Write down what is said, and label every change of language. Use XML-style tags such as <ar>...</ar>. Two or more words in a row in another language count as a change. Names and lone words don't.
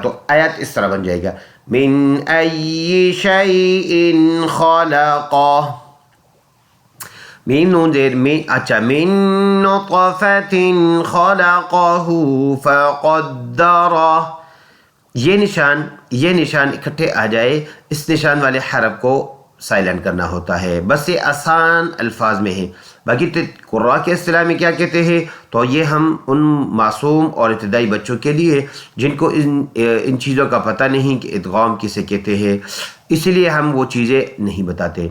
<ur>تو آیات اس طرح بن جائے گا،</ur> <ar>من ای شیء خلقہ،</ar> <ur>میم نون زیر</ur> <ar>من،</ar> <ur>اچھا،</ur> <ar>من نطفۃ خلقہ فقدرہ،</ar> <ur>یہ نشان یہ نشان اکٹھے آ جائے، اس نشان والے حرف کو سائلنٹ کرنا ہوتا ہے. بس یہ آسان الفاظ میں ہے. باقی قراء کے اصطلاح میں کیا کہتے ہیں، تو یہ ہم ان معصوم اور ابتدائی بچوں کے لیے جن کو ان چیزوں کا پتہ نہیں کہ ادغام کسے کہتے ہیں، اسی لیے ہم وہ چیزیں نہیں بتاتے.</ur>